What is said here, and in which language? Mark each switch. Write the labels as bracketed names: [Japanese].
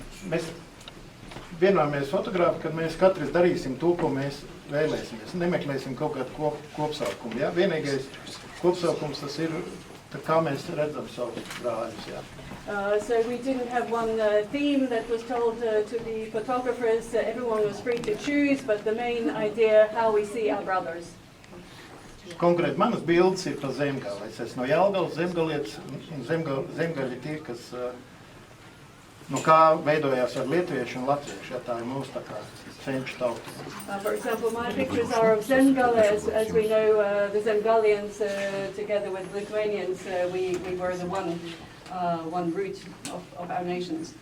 [Latvian] Mēs vienojamies fotografi, kad mēs katrs darīsim to, ko mēs vēlēsimies. Nemeklēsim kaut kādu kopsaukumu, jā. Vienīgais kopsaukums tas ir, kā mēs redzam savu brāļus, jā. [English] So we didn't have one theme that was told to the photographers. Everyone was free to choose, but the main idea, how we see our brothers. [Latvian] Konkrēti manas bildes ir pa Zemgali. Es esmu no Jelgavas, Zemgalietis, un Zemgaļi tie, kas no kā veidojās ar lietuviešu un latviešu, ja tā ir mūsu tā kā senču tauta. [English] For example, my pictures are of Zemgali, as we know, the Zemgalians together with Lithuanians, we were the one root of our nations.